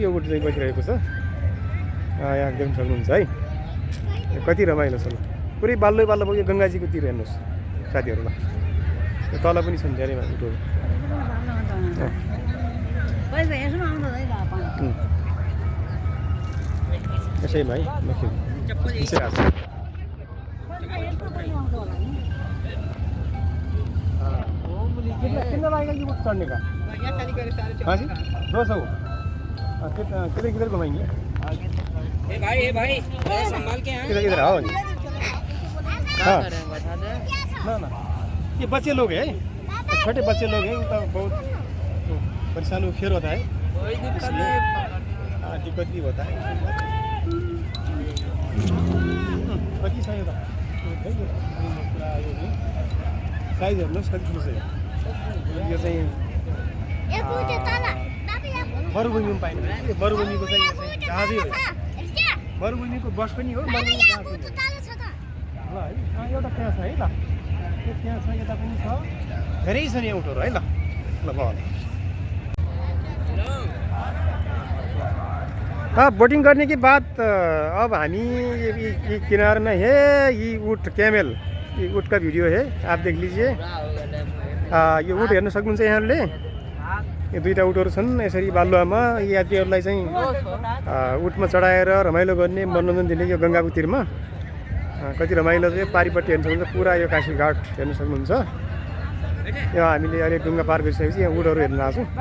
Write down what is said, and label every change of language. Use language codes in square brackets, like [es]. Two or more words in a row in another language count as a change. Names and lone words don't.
[ne] यो ऊँट चाहिँ बसिरहेको छ, यहाँ देख्न सक्नुहुन्छ है। कति रमाइलो छ, पुरै बाल्लो बाल्लो यो गङ्गाजीको तिर हेर्नुहोस् साथीहरूलाई। यो तल पनि छन् धेरै ऊँटहरू। [hi] यसै भाइ कितना लगेगा ये ऊँट चढ़ने का? 200। किधर किधर घुमाएंगे? भाई संभाल के किधर किधर आओ। हाँ ना ये बच्चे लोग हैं, छोटे बच्चे लोग हैं, तो बहुत परेशान फेर होता है, दिक्कत भी होता है। [ne] कति [hi] सही होता [ne] साइज हेर्नुहोस् कति ठुलो छ। यो चाहिँ मरुभूमिमा पाइने मरुभूमिको चाहिँ जहाजै हो। मरुभूमिको बस पनि हो, मरुभूमिको जहाज पनि हो। ल है एउटा त्यहाँ छ है। ल त्यो त्यहाँ छ, यता पनि छ, धेरै छ नि ऊँटहरू है। [hi] ल ल बोटिंग करने के बाद अब हामी ये किनारे में है ये ऊँट कैमल, ये ऊँट का वीडियो है, आप देख लीजिए। [ne] यो ऊँट हेर्न सक्नुहुन्छ यहाँले। यो दुईटा ऊँटहरू छन् यसरी बालुवामा यात्रीहरूलाई चाहिँ ऊँटमा चढाएर रमाइलो गर्ने मनोरञ्जन दिने यो गङ्गाको तीरमा कति रमाइलो छ। पारिपट्टि हेर्न सक्नुहुन्छ पुरा यो काशी घाट हेर्न सक्नुहुन्छ। यो हामीले अहिले डुङ्गा पार गरिसकेपछि यहाँ ऊँटहरू हेर्न आएको छौँ।